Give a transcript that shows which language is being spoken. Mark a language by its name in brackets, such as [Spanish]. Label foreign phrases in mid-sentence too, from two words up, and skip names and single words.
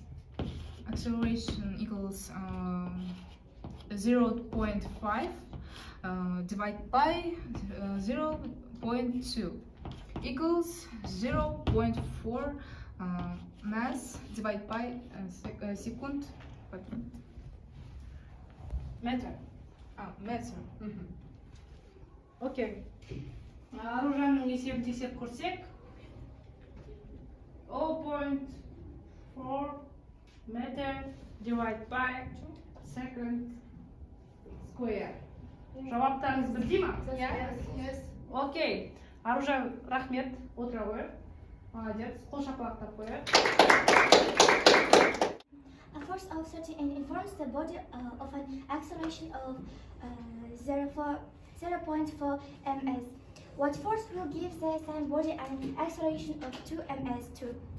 [English] Acceleration equals 0.5 divided by 0.2 equals 0.4 mass divided by second. Meter. Meter. [Kazakh] Окей. Аружанның есебін тексеріп көрсек. [English] 0.4 meter divided by second square. [Kazakh] Жауаптарыңыз бірдей ма? [English] Yes. [Kazakh] Окей. Аружан, рахмет. Отыра қойып. Молодец. Қол шапалақтап қойып. [English] A force of 38 informs the body of an acceleration of 0.4 ms. What force will give the same body an acceleration of 2 ms too?